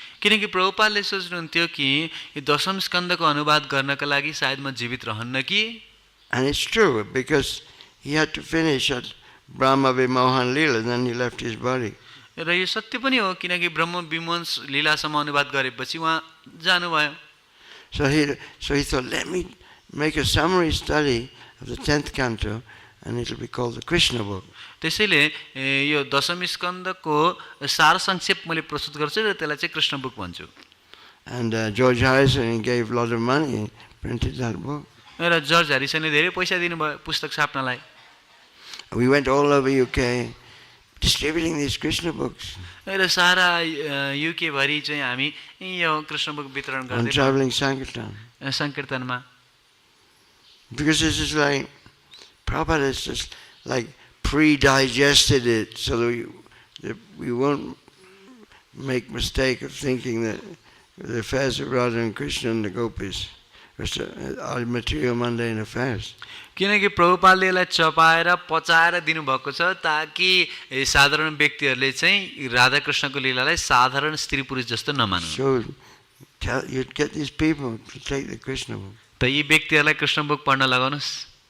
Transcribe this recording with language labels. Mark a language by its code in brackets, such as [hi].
[ne] किनकि प्रभुपादले सोच्नुहुन्थ्यो कि यो दशम स्कन्धको अनुवाद गर्नका लागि सायद म जीवित रहन्न कि. [en] And it's true because he had to finish at Brahma Vimohan Leela, then he left his body. [ne] र यो सत्य पनि हो किनकि ब्रह्म विमोहन लीलासम्म अनुवाद गरेपछि उहाँ जानुभयो. [en] So he thought, let me make a summary study of the 10th canto and it'll be called the Krishna book. [ne] त्यसैले यो दशम स्कन्धको सार संक्षेप मैले प्रस्तुत गर्छु र त्यसलाई चाहिँ कृष्ण बुक भन्छु. [en] And George Harrison, he gave a lot of money and printed that book. [ne] र जर्ज ह्यारिसनले धेरै पैसा दिनुभयो पुस्तक छाप्नलाई. [en] We went all over UK distributing these Krishna books [ne] र सारा युके भरि चाहिँ हामी यो कृष्ण बुक वितरण [en] on [ne] गर्दै [en] traveling Sankirtan. [ne] सङ्कीर्तनमा. [en] Because this is like, Prabhupada has just like pre-digested it so that we won't make mistake of thinking that the affairs of Radha and Krishna and the gopis are material mundane affairs. [ne] किनकि प्रभुपादले यसलाई चपाएर पचाएर दिनुभएको छ ताकि साधारण व्यक्तिहरूले चाहिँ राधाकृष्णको लीलालाई साधारण स्त्री पुरुष जस्तो नमान्नु. [en] So you get these people to take the Krishna book. [ne] त यी व्यक्तिहरूलाई कृष्ण बुक पढ्न लगाउनुहोस्.